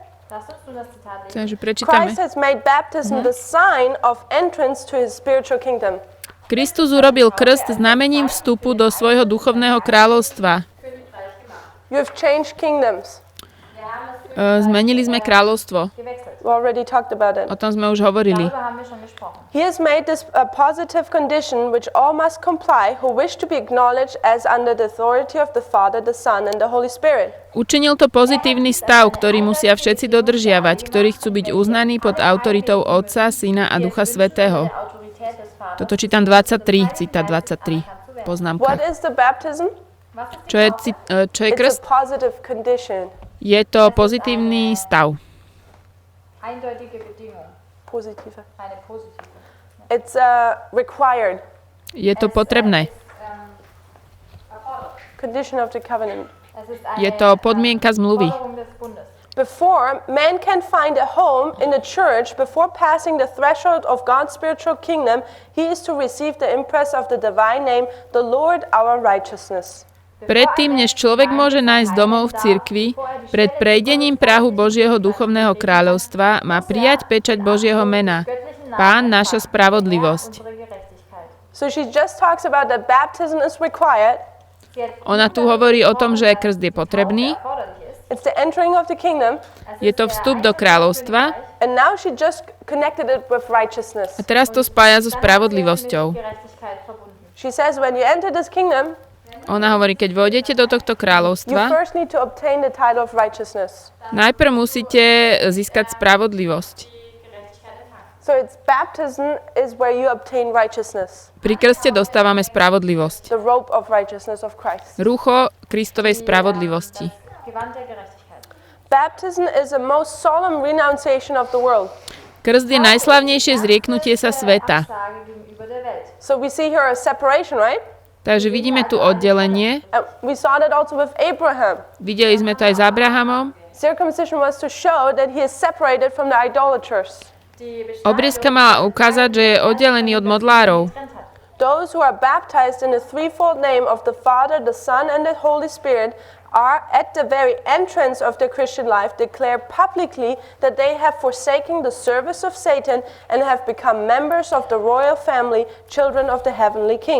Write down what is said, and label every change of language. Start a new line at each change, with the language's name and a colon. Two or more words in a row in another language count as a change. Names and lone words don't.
German: lasst uns nun das Zitat lesen.
Slovak: Takže prečítame.
English: Christ has made baptism the sign of entrance to his spiritual kingdom.
Slovak: Kristus urobil krst znamením vstupu do svojho duchovného kráľovstva.
English: You have changed kingdoms.
Slovak: Zmenili sme kráľovstvo.
German: Gewechselt.
English: We already talked about it.
Slovak: O tom sme už hovorili.
German: Darüber haben wir schon gesprochen.
English: He has made this a positive condition which all must comply who wish to be acknowledged as under the authority of the Father, the Son, and the Holy Spirit.
Slovak: Učinil to pozitívny stav, ktorý musia všetci dodržiavať, ktorí chcú byť uznaní pod autoritou Otca, Syna a Ducha Svätého.
German: Der Autorität des Vaters.
Slovak: Toto čítam 23, citát 23,
English: What
Slovak: poznámka.
English: is the baptism?
German: Was ist
Slovak: Čo je, čo je
English: It's
Slovak: krst?
English: a positive condition.
Slovak: Je to pozitívny stav.
German: eindeutige Bedingung?
English: Positive.
German: Eine positive.
English: It's required
Slovak: Je to potrebné.
German: Erforderlich.
English: condition of the covenant.
German: Es ist
Slovak: Je
German: eine
Slovak: to podmienka zmluvy.
German: Forderung des Bundes.
English: Before man can find a home in the church, before passing the threshold of God's spiritual kingdom, he is to receive the impress of the divine name, the Lord our righteousness.
Slovak: Predtým, než človek môže nájsť domov v cirkvi, pred prejdením prahu Božieho duchovného kráľovstva má prijať pečať Božieho mena. Pán, naša spravodlivosť.
German: Unsere Gerechtigkeit.
English: So she just talks about that baptism is required.
German: Sie hat
Slovak: Ona tu hovorí o tom, že krst je potrebný,
German: erforderlich ist.
English: It's the entering of the kingdom.
Slovak: je to vstup do kráľovstva
English: And now she just connected it with righteousness.
Slovak: a teraz to spája so spravodlivosťou.
German: Gerechtigkeit verbunden.
English: She says when you enter this kingdom,
Slovak: Ona hovorí, keď vôjdete do tohto
English: you
Slovak: kráľovstva,
English: first need to obtain the title of righteousness.
Slovak: najprv musíte získať spravodlivosť.
English: So it's baptism is where you obtain righteousness,
Slovak: Pri krste dostávame spravodlivosť.
English: the robe of righteousness of Christ.
Slovak: Rúcho Kristovej spravodlivosti.
German: Gewand der Gerechtigkeit.
English: Baptism is a most solemn renunciation of the world.
Slovak: Krst je najslavnejšie zrieknutie sa sveta.
German: Sage gegenüber der Welt.
English: So we see here a separation, right?
Slovak: Takže vidíme tu oddelenie.
English: And we saw that also with Abraham.
Slovak: Videli sme to aj s Abrahamom.
English: Circumcision was to show that he is separated from the idolaters.
German: Die Beschneidung
Slovak: Obriezka mala ukázať, že je oddelený od modlárov.
German: getrennt hat.
English: Those who are baptized in the threefold name of the Father, the Son, and the Holy Spirit are at the very entrance of their Christian life declare publicly that they have forsaken the service of Satan and have become members of the royal family, children of the heavenly King.